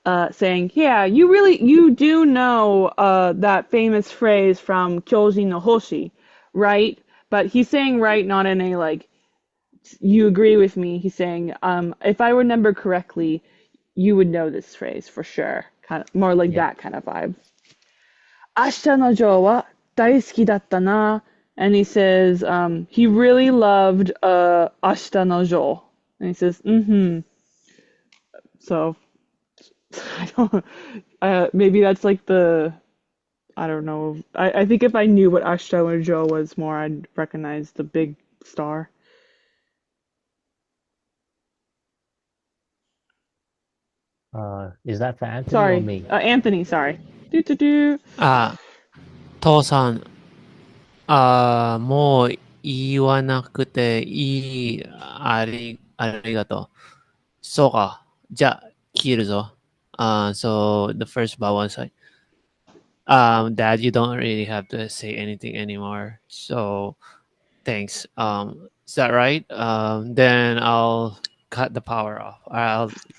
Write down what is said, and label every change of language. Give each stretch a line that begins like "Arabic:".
English: Saying, "Yeah, you do know that famous phrase from Kyoji no Hoshi, right?" But he's saying right, not in a like you agree with me. He's saying, if I remember correctly, you would know this phrase for sure. Kind of more like Yeah. that kind of vibe.
Japanese: 明日のジョーは大好きだったな.
English: And he says, he really loved 明日のジョー. And he says, mm-hmm. So, I don't, maybe that's like I don't know. I think if I knew what 明日のジョー was more, I'd recognize the big star. Is that for Anthony or Sorry, me? Anthony, sorry. Do do do.
Japanese: あ、父さん、もう言わなくていい。ありがとう。そうか。じゃあ、切るぞ。
English: So the first part was like, Dad, you don't really have to say anything anymore. So thanks. Is that right? Then I'll cut the power off.